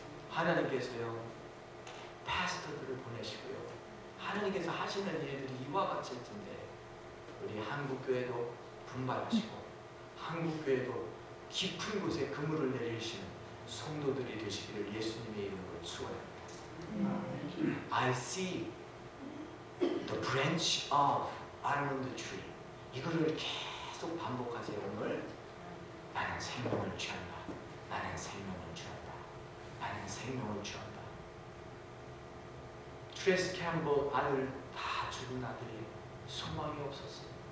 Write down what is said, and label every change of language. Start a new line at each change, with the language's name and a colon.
Korean: 하나님께서요, 파스터들을 보내시고요, 하나님께서 하시는 일들이 이와 같을 텐데 우리 한국교회도 분발하시고 한국교회도 깊은 곳에 그물을 내리시는 성도들이 되시기를 예수님의 이름으로 축원합니다.
English: I see the branch of almond tree.
Korean: 이거를 계속 반복하세요. 오늘 나는 생명을 취한다. 나는 생명을 취한다. 나는 생명을 취한다. 트레이스 캠버 아들 다 죽은 아들이 소망이 없었어요.